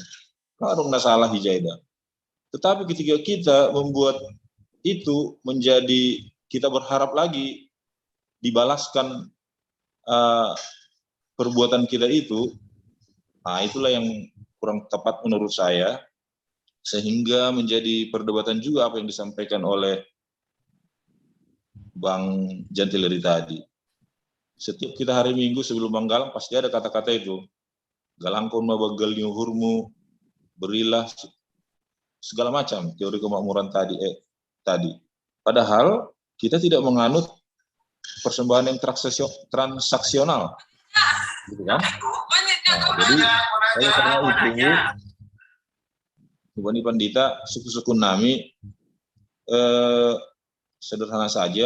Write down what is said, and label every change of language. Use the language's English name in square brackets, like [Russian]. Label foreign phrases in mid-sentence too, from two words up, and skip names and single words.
[Indonesian] Kalau nggak salah hijaidah. Tetapi ketika kita membuat itu menjadi kita berharap lagi dibalaskan perbuatan kita itu Nah, itulah yang kurang tepat menurut saya, sehingga menjadi perdebatan juga apa yang disampaikan oleh Bang Jantileri tadi. Setiap kita hari Minggu sebelum Manggalang pasti ada kata-kata itu. [Batak Simalungun] Galangkon mabagal nyuhurmu, [Indonesian] berilah segala macam teori kemakmuran tadi. Padahal kita tidak menganut persembahan yang transaksional, gitu kan? Nah, jadi oleh karena itu, [Batak Simalungun] Bani Pandita, suku-suku Nami [Indonesian] sederhana saja.